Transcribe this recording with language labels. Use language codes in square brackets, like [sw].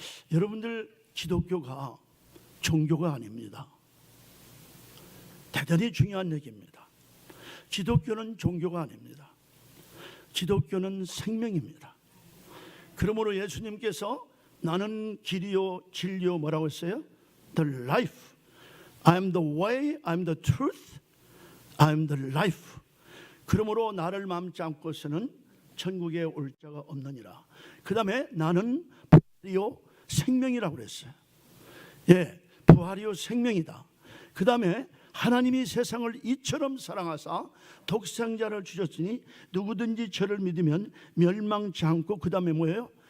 [ko] 여러분들 기독교가 종교가 아닙니다. 대단히 중요한 얘기입니다. 기독교는 종교가 아닙니다. 기독교는 생명입니다. 그러므로 예수님께서 나는 길이요 진리요 뭐라고 했어요? [en] The life. I am the way, I am the truth, I am the life. [ko] 그러므로 나를 맘지 않고서는 천국에 올 자가 없느니라. 그 다음에 나는 부활이요 생명이라고 그랬어요. 부활이요 생명이다. 그 다음에 하나님이 세상을 이처럼 사랑하사 독생자를 주셨으니 누구든지 저를 믿으면 멸망치 않고 그 다음에 뭐예요?